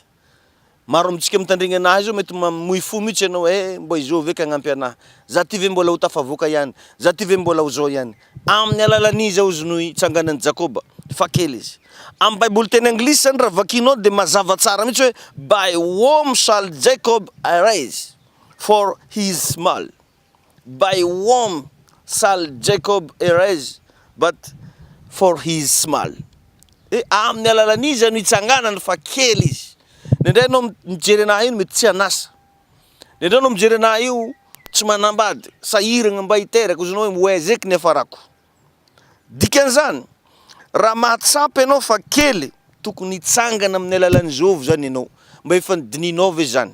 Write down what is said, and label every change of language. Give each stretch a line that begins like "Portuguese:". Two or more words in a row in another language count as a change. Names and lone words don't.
Malagasy: Maro amintsika mitandregny anahy zao mety mamoy fo mihitsy ianao mbô i Jehova eky agnampy anahy. Za ty ve mbola ho tafavoaka ihany, za ty ve mbola ho zao ihany. Amin'ny alalan'iza izy no itsanganan'i Jakoba, fa kely izy. Amin'ny baiboly teny anglisy zany raha vakinao de mazava tsara mihitsy hoe
English: by whom shall Jacob arise for he is small. By whom shall Jacob arise but for he is small.
Malagasy: Amin'ny alalan'iza no itsanganany fa kely izy. Nendray anao mijery anahy io mety tsy anasa. Nendray anao mijery anahy io tsy manambady, sahiragna mba hiteraka, ozy anao hoe moezeky ny afarako. Dikan'izany, raha mahatsapy anao fa kely, tokony hitsangana amin'ny alalan'i Jehova zany ianao, mba efa nidininao ve zany.